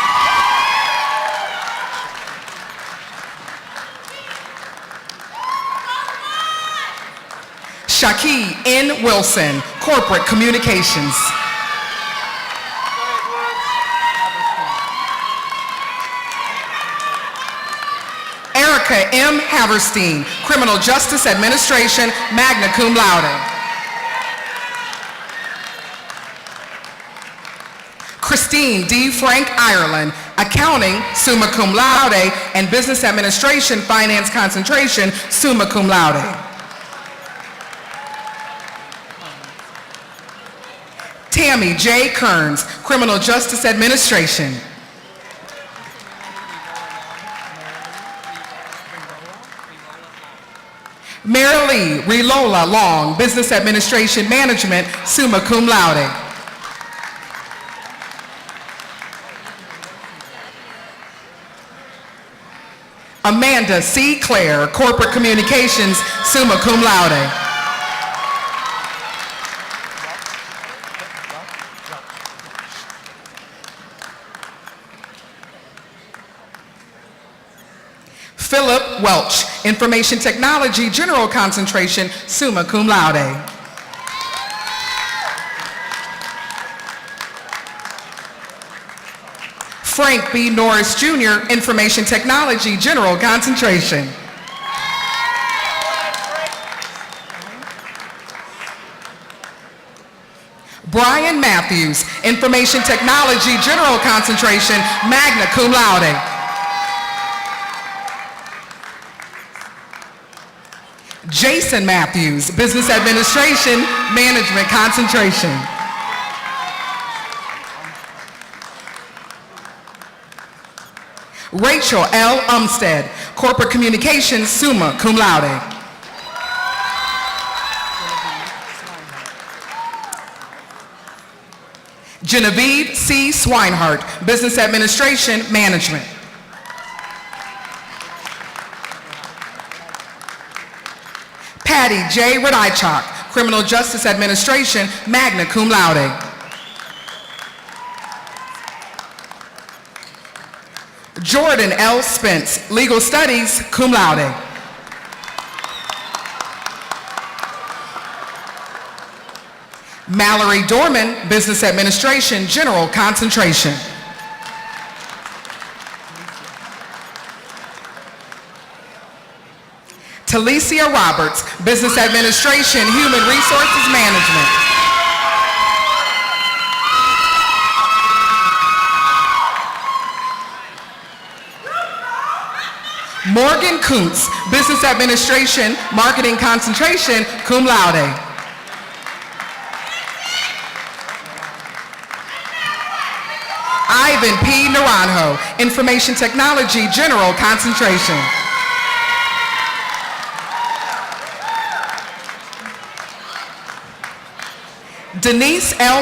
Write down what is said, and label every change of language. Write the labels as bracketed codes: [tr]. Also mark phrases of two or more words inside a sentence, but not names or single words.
[en] Shaki N. Wilson, Corporate Communications. Erica M. Haverstein, Criminal Justice Administration, [la] magna cum laude. [en] Christine D. Frank Ireland, Accounting, [la] summa cum laude, [en] and Business Administration, Finance Concentration, [la] summa cum laude. [en] Tammy J. Kearns, Criminal Justice Administration. Marilee Relola Long, Business Administration Management, [la] summa cum laude. [en] Amanda C. Clare, Corporate Communications, [la] summa cum laude. [en] Philip Welch, Information Technology, General Concentration, [la] summa cum laude. [en] Frank B. Norris Jr., Information Technology, General Concentration. Brian Matthews, Information Technology, General Concentration, [la] magna cum laude. [en] Jason Matthews, Business Administration, Management Concentration. Rachel L. Umstead, Corporate Communications, [la] summa cum laude. [en] Genevieve C. Swinehart, Business Administration, Management. Patty J. Radichak, Criminal Justice Administration, [la] magna cum laude. [en] Jordan L. Spence, Legal Studies, [la] cum laude. [en] Mallory Dorman, Business Administration, General Concentration. Talicia Roberts, Business Administration, Human Resources Management. Morgan Kuntz, Business Administration, Marketing Concentration, [la] cum laude. [en] Ivan P. Naranjo, Information Technology, General Concentration. Denise L.